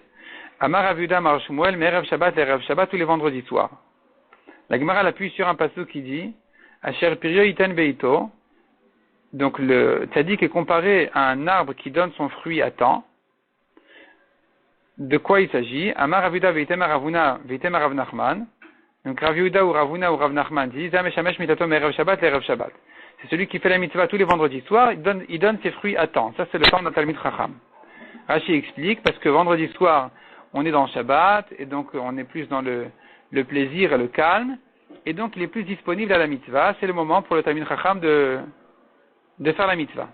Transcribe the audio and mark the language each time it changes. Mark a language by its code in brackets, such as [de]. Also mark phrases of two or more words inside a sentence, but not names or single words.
[he] אמר רב יהודה אמר שמואל מערב שבת ערב שבת, [fr] tous les vendredis soirs. La Gemara l'appuie sur un passage qui dit [he] אשר פריו יתן בעתו. [fr] Donc le tzaddik est comparé à un arbre qui donne son fruit à temps. De quoi il s'agit? [he] אמר רב יהודה ואיתימא רבונא ואיתימא רב נחמן. [fr] Donc Rav Yehuda ou Ravuna ou Rav Nachman dit [he] זה המשמש מטתו מערב שבת ערב שבת. [fr] C'est celui qui fait la mitzvah tous les vendredis soirs, il donne ses fruits à temps. Ça c'est le temps d'un [he] תלמיד חכם. [fr] Rashi explique parce que vendredi soir on est dans Shabbat et donc on est plus dans le plaisir et le calme. Et donc, il est plus disponible à la mitzvah. C'est le moment pour le [he] תלמיד חכם [fr] de faire la mitzvah.